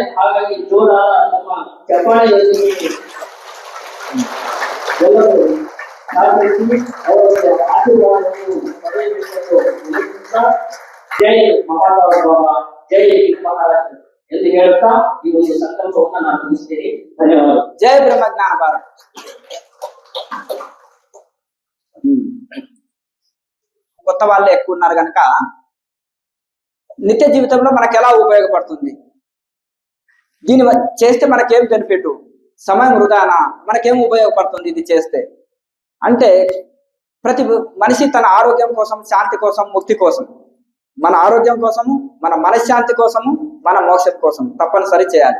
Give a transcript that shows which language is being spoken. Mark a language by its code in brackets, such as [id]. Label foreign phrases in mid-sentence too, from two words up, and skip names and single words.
[kn] ಹಾಗಾಗಿ ಜೋರಾದ ನಮ್ಮ ಚಪ್ಪಾಳೆಯೊಂದಿಗೆ ಎಲ್ಲರೂ ಅವರ ಆಶೀರ್ವಾದವನ್ನು ಪಡೆಯಬೇಕೆಂದು ವಿನಂತಿಸುತ್ತಾ, ಜೈ ಮಹಾರಾಜ ಬಾಬಾ, ಜೈ ಮಹಾರಾಜ ಎಂದು ಹೇಳ್ತಾ ಈ ಒಂದು ಸಂಕಲ್ಪವನ್ನು ನಾನು ಮುಗಿಸ್ತೇನೆ. ಧನ್ಯವಾದ. [te] జై బ్రహ్మజ్ఞాన భారత్. కొత్త వాళ్ళే ఎక్కువ ఉన్నారు కనుక నిత్య జీవితంలో మనకు ఎలా ఉపయోగపడుతుంది, దీని చేస్తే మనకేం బెనిఫిట్, సమయం వృధానా, మనకేం ఉపయోగపడుతుంది ఇది చేస్తే అంటే ప్రతి మనిషి తన ఆరోగ్యం కోసం, శాంతి కోసం, ముక్తి కోసం, మన ఆరోగ్యం కోసము, మన మనశ్శాంతి కోసము, మన మోక్షం కోసం తప్పనిసరి చేయాలి.